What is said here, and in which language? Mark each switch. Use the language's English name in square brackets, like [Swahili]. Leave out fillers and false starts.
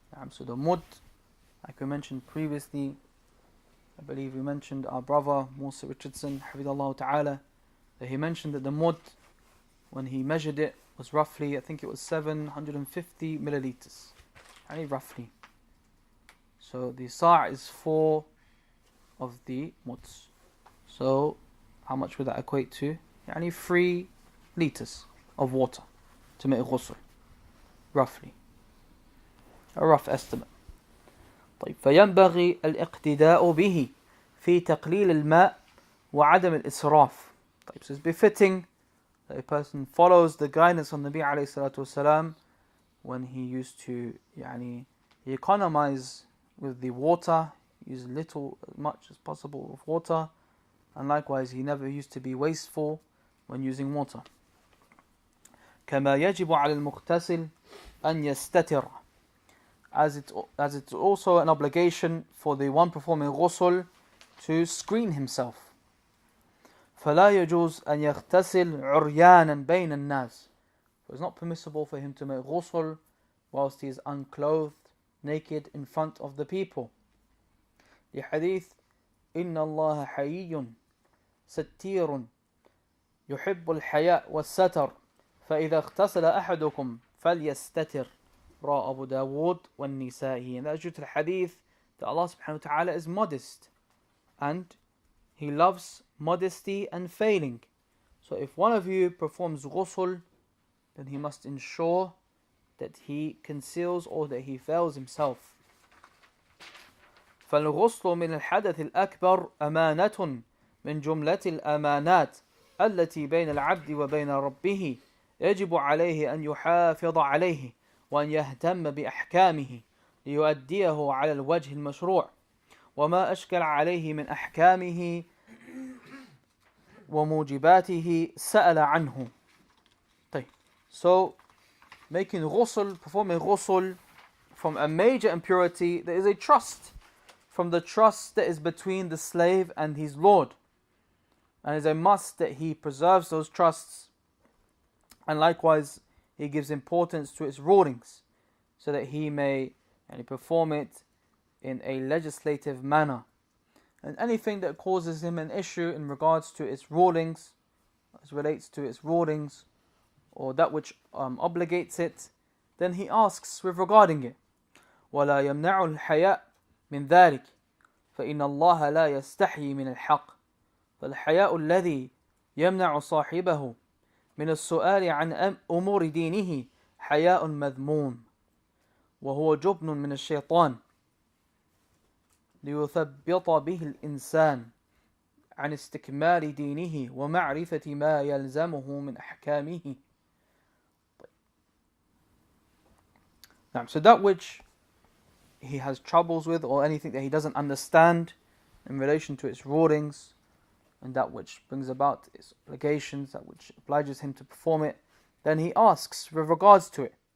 [English] So the mud, like we mentioned previously, I believe we mentioned our brother Musa Richardson, Hafidhullah Ta'ala, that he mentioned that the mud, when he measured it, was roughly, I think it was 750 milliliters, roughly. So the sa' is 4 of the muds. So how much would that equate to? 3 liters of water to make ghusl, roughly. A rough estimate. [Arabic] فينبغي الاقتداء به في تقليل الماء وعدم الإسراف. [English] So it's befitting that a person follows the guidance of Nabi عليه الصلاة والسلام when he used to he economize with the water, use little as much as possible of water, and likewise he never used to be wasteful when using water. [Arabic] كما يجب على المغتسل أن يستتر, [English] as it's also an obligation for the one performing ghusl to screen himself. [Arabic] فلا يجوز أن يغتسل عريانا بين الناس. [English] So it's not permissible for him to make ghusl whilst he is unclothed, naked in front of the people. [Arabic] لحديث إن الله حيي ستير يحب الحياء والستر فإذا اغتسل أحدكم فليستتر رواه Abu Dawood والنسائي. [English] And that's due to the hadith that Allah subhanahu wa ta'ala is modest and He loves modesty and failing. So if one of you performs ghusl, then he must ensure that he conceals or that he veils himself. [Arabic] فالغسل من الحدث الأكبر أمانة من جملة الأمانات التي بين العبد وبين ربه يجب عليه أن يحافظ عليه وأن يهتم بأحكامه ليؤديه على الوجه المشروع وما أشكل عليه من أحكامه وموجباته سأل عنه. [English] So making ghusl, performing ghusl from a major impurity, there is a trust from the trust that is between the slave and his Lord, and it is a must that he preserves those trusts, and likewise he gives importance to its rulings so that he may perform it in a legislative manner. And anything that causes him an issue in regards to its rulings, as relates to its rulings, or that which obligates it, then he asks with regarding it. [Arabic] وَلَا يَمْنَعُ الْحَيَاء مِنْ ذَلِكَ فَإِنَّ اللَّهَ لَا يَسْتَحْيِي مِنَ الْحَقِّ فالحياء الذي يمنع صاحبه من السؤال عن أمور دينه حياء مذموم وهو جبن من الشيطان ليثبط به الإنسان عن استكمال دينه ومعرفة ما يلزمه من أحكامه. [English] So that which he has troubles with, or anything that he doesn't understand in relation to its rulings, and that which brings about its obligations, that which obliges him to perform it, then he asks with regards to it.